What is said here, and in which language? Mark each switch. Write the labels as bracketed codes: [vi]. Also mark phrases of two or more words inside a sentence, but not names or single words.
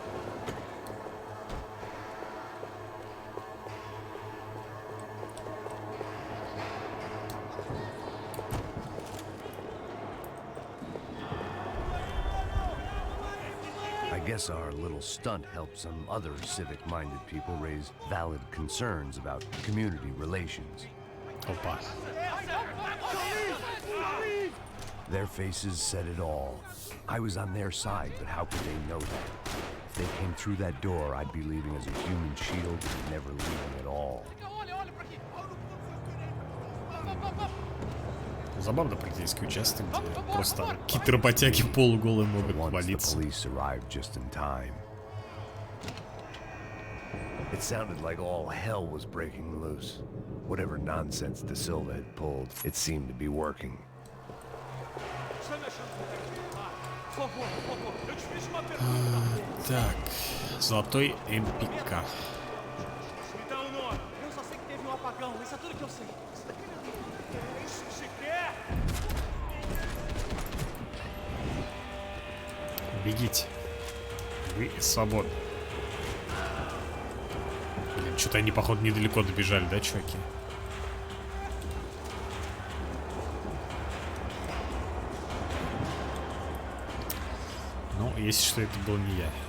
[en] I guess our little stunt helped some other civic-minded people raise valid concerns about community relations. [ru] Опа. [en] Their faces said it all. I was on their side, but how could they know that? If they came through that door, I'd be leaving as a human shield, never leaving at all. [ru] Забавно полицейский участок, где просто какие-то работяги полуголые могут [en] Once the [ru] валиться. [en] police arrived just in time. It sounded like all hell was breaking loose. Whatever nonsense De Silva had pulled, it seemed to be working. [ru] Так, золотой МПК. [pt] Eu só sei que teve um apagão, isso é tudo que eu sei. [ru] Бегите. Вы свободны. Блин, что-то они, походу, недалеко добежали, да, чуваки? Ну, если что, это был не я.